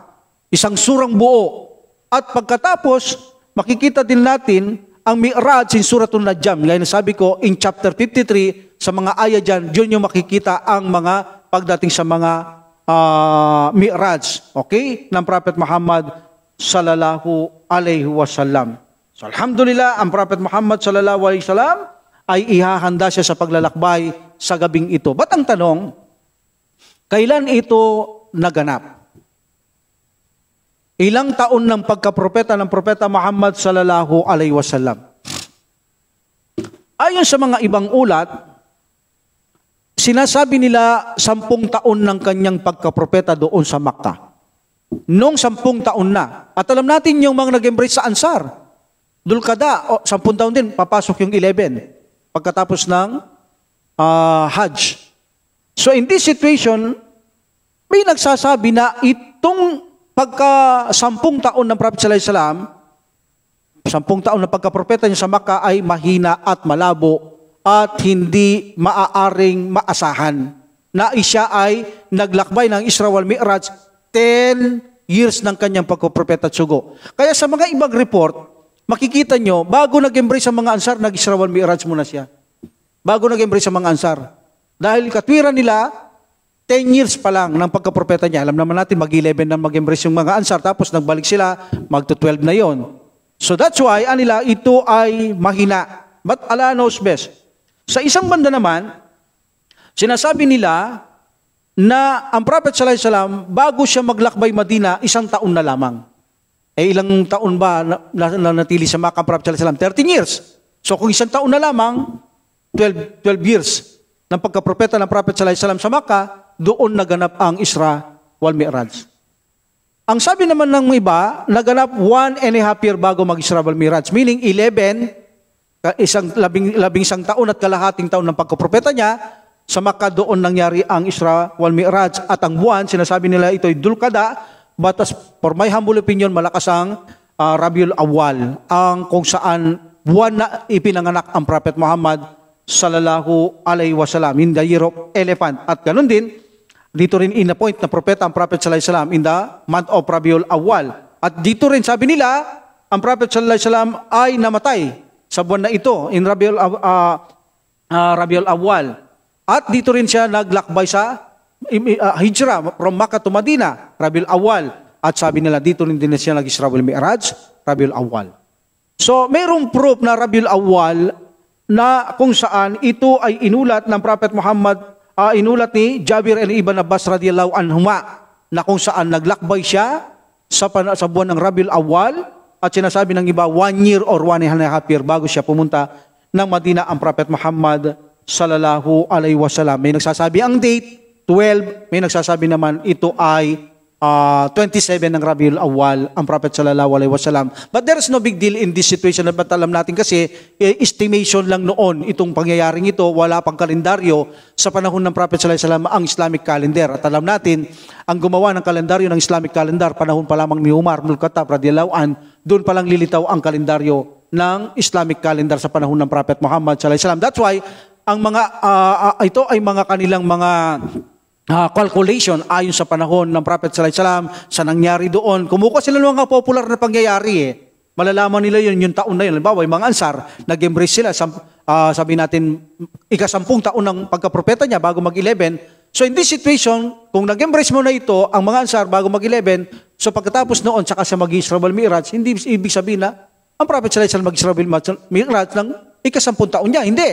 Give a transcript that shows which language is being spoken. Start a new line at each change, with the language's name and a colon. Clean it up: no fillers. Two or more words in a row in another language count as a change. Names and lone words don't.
Filipino: Isang surang buo. At pagkatapos, makikita din natin ang Mi'raj in Suratul Najm. Gaya na sabi ko,
English: in chapter 53,
Filipino: sa mga ayat dyan, yun yung makikita ang mga pagdating sa mga Mi'raj, okay, ng Prophet Muhammad
Arabic: صلى الله عليه وسلم. So alhamdulillah,
Filipino: ang Prophet Muhammad
Arabic: صلى الله عليه وسلم
Filipino: ay ihahanda siya sa paglalakbay sa gabing ito. Ba't ang tanong, kailan ito naganap? Ilang taon ng pagkapropeta ng Propeta Muhammad
Arabic: صلى الله عليه وسلم?
Filipino: Ayon sa mga ibang ulat, sinasabi nila 10 taon ng kanyang pagkapropeta doon sa Makkah. Noong 10 taon na. At alam natin yung mga nag-embrace sa Ansar. Dulkada, 10 taon din, papasok yung 11 pagkatapos ng Hajj.
English: So in this situation,
Filipino: may nagsasabi na itong pagka 10 taon ng Prophet
Arabic: صلى الله عليه وسلم,
Filipino: 10 taon na pagkapropeta niya sa Makkah ay mahina at malabo at hindi maaaring maasahan na siya ay naglakbay ng Isra wal Mi'raj 10 years ng kanyang pagkapropeta at sugo. Kaya sa mga ibang report, makikita nyo, bago nag-embrace ang mga Ansar, nag-Isra wal Mi'raj muna siya. Bago nag-embrace ang mga Ansar. Dahil katwiran nila, 10 years pa lang ng pagkapropeta niya. Alam naman natin, mag-11 na mag-embrace yung mga Ansar, tapos nagbalik sila, mag-12 na yon.
English: So that's why,
Filipino: anila, ito ay mahina.
English: But Allah knows best.
Filipino: Sa isang banda naman, sinasabi nila na ang Prophet
Arabic: صلى الله عليه وسلم,
Filipino: bago siya maglakbay Madina, 1 taon na lamang. Ilang taon ba natili sa Makkah ang Prophet
Arabic: صلى الله عليه وسلم?
Filipino: 13 years. So kung 1 taon na lamang, 12 years ng pagkapropeta ng Prophet
Arabic: صلى الله عليه وسلم
Filipino: sa Makkah, doon naganap ang Isra wal Mi'raj. Ang sabi naman ng iba, naganap 1.5 year bago mag-Isra wal Mi'raj, meaning 11, labing isang taon at kalahating taon ng pagkapropeta niya, sa Makkah doon nangyari ang Isra wal Mi'raj. At ang buwan, sinasabi nila ito ay Dulkada,
English: but as for my humble opinion,
Filipino: malakas ang Rabiul Awwal, ang kung saan buwan na ipinanganak ang Prophet Muhammad
Arabic: صلى الله عليه وسلم,
English: in the year of elephant.
Filipino: At ganun din, dito rin in-appoint na propeta ang Prophet
Arabic: صلى الله عليه وسلم
English: in the month of
Filipino: Rabiul Awwal. At dito rin sabi nila, ang Prophet
Arabic: صلى الله عليه وسلم
Filipino: ay namatay sa buwan na ito,
English: in Rabiul Awwal.
Filipino: At dito rin siya naglakbay sa hijrah
English: from Makkah to Madina,
Filipino: Rabiul Awwal. At sabi nila, dito rin din siya nag-Isra wal Mi'raj, Rabiul Awwal. So, mayroong proof na Rabiul Awwal na kung saan ito ay inulat ng Prophet Muhammad, inulat ni Jabir and Ibn Abbas
Arabic: رضي الله عنهما,
Filipino: na kung saan naglakbay siya sa buwan ng Rabiul Awwal, at sinasabi ng iba
English: 1 year or 1.5 year
Filipino: bago siya pumunta ng Madina ang Prophet Muhammad
Arabic: صلى الله عليه وسلم.
Filipino: May nagsasabi ang date 12, may nagsasabi naman ito ay 27 ng Rabiul Awwal ang Prophet
Arabic: صلى الله عليه وسلم.
English: But there is no big deal in this situation.
Filipino: But alam natin kasi estimation lang noon itong pangyayaring ito, wala pang kalendaryo sa panahon ng Prophet
Arabic: صلى الله عليه وسلم
Filipino: ang
English: Islamic calendar.
Filipino: At alam natin ang gumawa ng kalendaryo ng
English: Islamic calendar
Filipino: panahon pa lamang ni Umar ibn Khattab
Arabic: رضي الله عن,
Filipino: doon pa lang lilitaw ang kalendaryo ng
English: Islamic calendar
Filipino: sa panahon ng Prophet Muhammad
Arabic: صلى الله عليه وسلم.
English: That's why
Filipino: ang mga ito ay mga kanilang mga calculation ayon sa panahon ng Prophet
Arabic: صلى الله عليه وسلم
Filipino: sa nangyari doon. Kumukuha sila ng mga popular na pangyayari Malalaman nila yun yung taon na yun. Halimbawa, yung mga Ansar, nag-embrace sila, sabi natin, ika-10 taon ng pagkapropeta niya bago mag-11.
English: So in this situation,
Filipino: kung nag-embrace mo na ito, ang mga Ansar bago mag-11, so pagkatapos noon, saka siya mag-Isra wal Mi'raj, hindi ibig sabihin na ang Prophet
Arabic: صلى الله عليه وسلم
Filipino: mag-Isra wal Mi'raj ng ika-10 taon niya. Hindi.